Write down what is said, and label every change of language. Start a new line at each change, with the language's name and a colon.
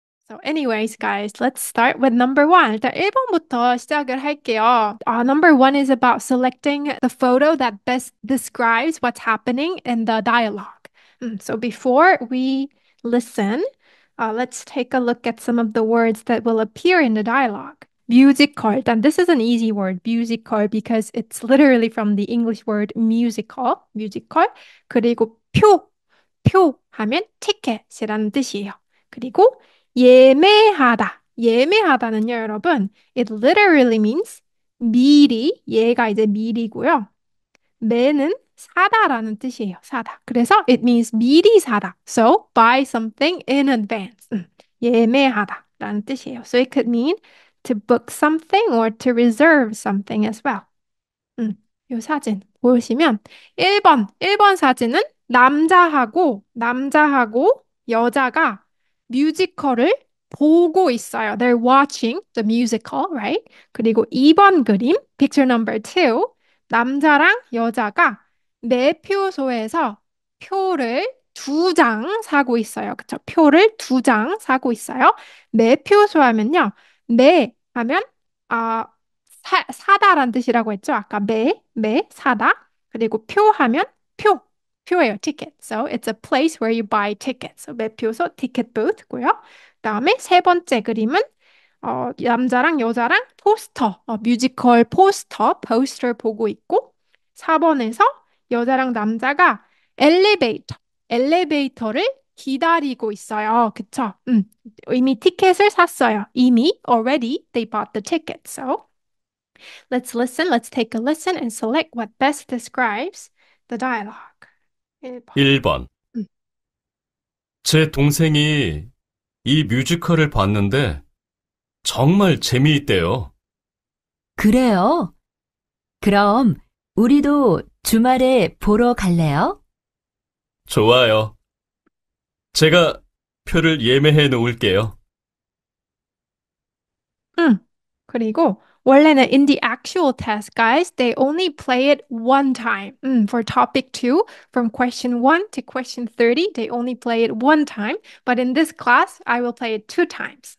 English: So anyways, guys, let's start with number one.
Korean: 일단 1번부터 시작을 할게요.
English: Number one is about selecting the photo that best describes what's happening in the dialogue. So before we listen, let's take a look at some of the words that will appear in the dialogue. Musical. And this is an easy word, musical, because it's literally from the English word musical, musical.
Korean: 그리고 표 하면 티켓이라는 뜻이에요. 그리고 예매하다. 예매하다는요, 여러분.
English: It literally means
Korean: 미리, 얘가 이제 미리고요. 매는 사다라는 뜻이에요. 사다. 그래서
English: it means
Korean: 미리 사다.
English: So buy something in advance.
Korean: 예매하다라는 뜻이에요.
English: So it could mean to book something or to reserve something as well.
Korean: 이 사진 보시면 1번 사진은 남자하고 여자가 뮤지컬을 보고 있어요.
English: They're watching the musical, right?
Korean: 그리고 2번 그림,
English: picture number 2,
Korean: 남자랑 여자가 매표소에서 표를 2장 사고 있어요. 그쵸? 표를 2장 사고 있어요. 매표소 하면요. 매 하면 아 사다란 뜻이라고 했죠? 아까 사다. 그리고 표 하면 표예요, ticket.
English: So it's a place where you buy tickets. So 매표소 ticket booth고요.
Korean: 그다음에 세 번째 그림은 남자랑 여자랑 포스터, 뮤지컬 포스터 보고 있고 4번에서 여자랑 남자가 엘리베이터를 기다리고 있어요. 그쵸? 이미 티켓을 샀어요.
English: 이미 already they bought the ticket. So let's listen. Let's take a listen and select what best describes the dialogue.
Korean: 1번. 1번. 음. 제 동생이 이 뮤지컬을 봤는데 정말 재미있대요. 그래요? 그럼 우리도 주말에 보러 갈래요? 좋아요. 제가 표를 예매해 놓을게요. 그리고 원래는
English: in the actual test, guys, they only play it one time. For topic 2, from question 1 to question 30, they only play it one time. But in this class, I will play it two times.